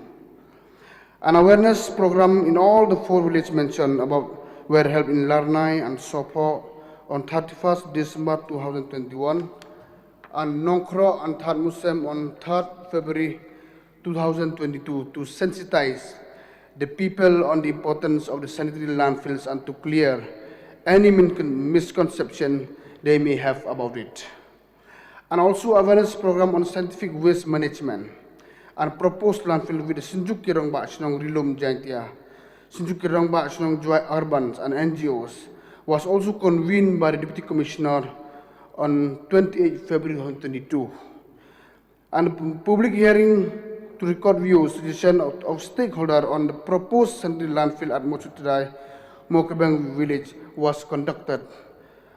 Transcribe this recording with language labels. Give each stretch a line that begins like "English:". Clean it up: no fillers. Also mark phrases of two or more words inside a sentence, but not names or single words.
English: An awareness program in all the 4 villages mentioned about were held in Larnai and Sopo on 31st December 2021 and Nongkro and Thad Musem on 3rd February 2022 to sensitize the people on the importance of the sanitary landfills and to clear any misconception they may have about it. And also awareness program on scientific waste management and proposed landfill with the Sinjuki Rongba Shnong Rilum Jaintia, Sinjuki Rongba Shnong Jowai Urbans and NGOs was also convened by the Deputy Commissioner on 28 February 2022. And a public hearing to record views, suggestion of stakeholders on the proposed sanitary landfill at Mochutrai, Mokabeng village was conducted.